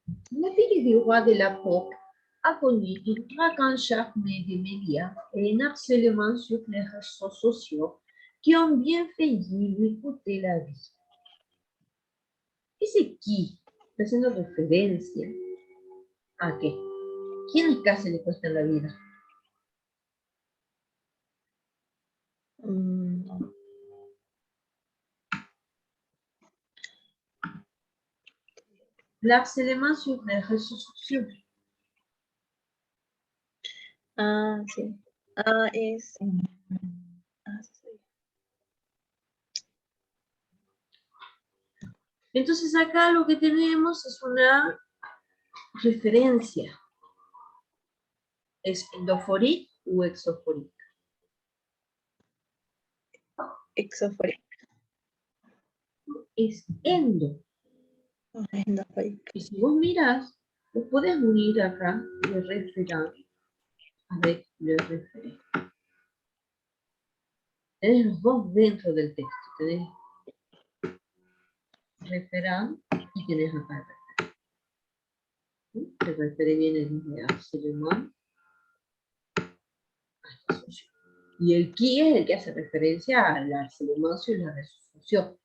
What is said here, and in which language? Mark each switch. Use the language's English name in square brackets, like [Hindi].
[French] La fille du roi de la pop a connu une traque charmée des médias et un harcèlement sur les réseaux sociaux qui ont bien failli lui coûter la vie. [Spanish] Ese qui está haciendo referencia a qué. ¿Quiénes casi le cuestan la vida? [French] L'harcèlement sur les réseaux sociaux. [Spanish] Ah, sí. Ah, es. Sí. Entonces acá lo que tenemos es una referencia. ¿Es endofórica o exofórica? Exofórica. Es endo. Endofórica. Y si vos mirás, vos podés unir acá [French] le referán avec le referé. [Spanish] Tenés los dos dentro del texto. Tenés referán y tenés acá el referé. El referé viene desde harcèlement hasta socio. Y el qui es el que hace referencia al harcèlement y la resolución.